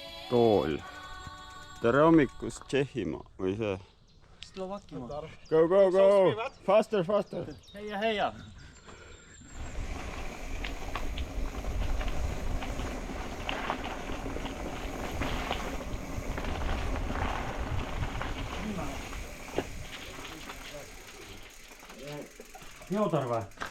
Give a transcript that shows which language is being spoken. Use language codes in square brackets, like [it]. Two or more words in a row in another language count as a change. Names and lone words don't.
[et] tool. Tere hommikust, Tšehhimaa või see? Slovakkimaa. [en] Go, go, go! Faster, faster! [no] Heia, heia! [et] Fjodor või?